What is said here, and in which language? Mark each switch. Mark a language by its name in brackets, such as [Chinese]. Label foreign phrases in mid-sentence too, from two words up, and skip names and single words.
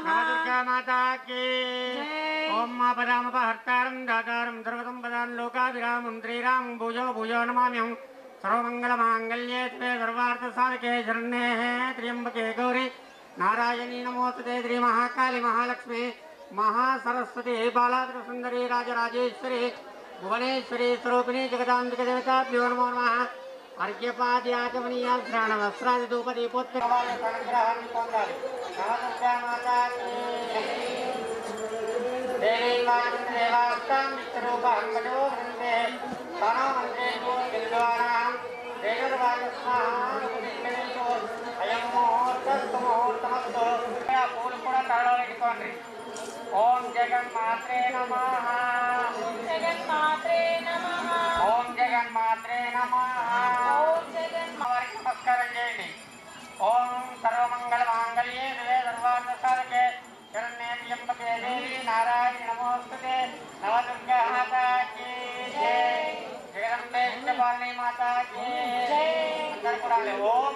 [Hindi] दुर्गा माता की [Sanskrit] ఓం పదామపహర్తారం దాతారం సర్వసంపదాన్ లోకాభిరామం శ్రీరామం భూజో భూజో నమామ్యం. సర్వమంగళమాంగళ్యే శివే సర్వార్థసాధకే శరణ్యే త్ర్యంబకే గౌరీ నారాయణీ నమోస్తుతే. శ్రీ మహాకాళి మహాలక్ష్మి महासरस्वती बालात्र सुंदरी राजराजेश्वरी भुवनेश्वरी स्वरूपिणी जगदांबिका देवताभ्यो नमो नमः। अर्घ्यपाद्याचमनीय श्रावणवस्त्रादि धूपदीपोत्तर देवी नमस्तां विश्वरूपां वजो वृन्दे तनो मन्त्रेषु विद्वानां वेदर्वाचस्माहानुपतिष्ठेषु अयं मुहूर्तस्तु मुहूर्तमस्तु पूल [Telugu] కూడా తాళాలు పెట్టుకోండి [Sanskrit] ఓం జగన్మాత్రే నమః ఓం జగన్మాత్రే నమః ఓం జగన్మాత్రే నమః ఓం జగన్మాత్రే [Telugu] నమస్కారం చేయండి [Sanskrit] ఓం సర్వమంగళ మాంగళ్యే శివే సర్వార్థసాధకే శరణ్యే త్ర్యంబకే దేవి నారాయణి నమోస్తుతే [Hindi] नवदुर्गा माता की जय [Sanskrit] జగదంబే విష్ణుపాలిని [Hindi] माता की जय [Telugu] అందరూ కూడా ఓం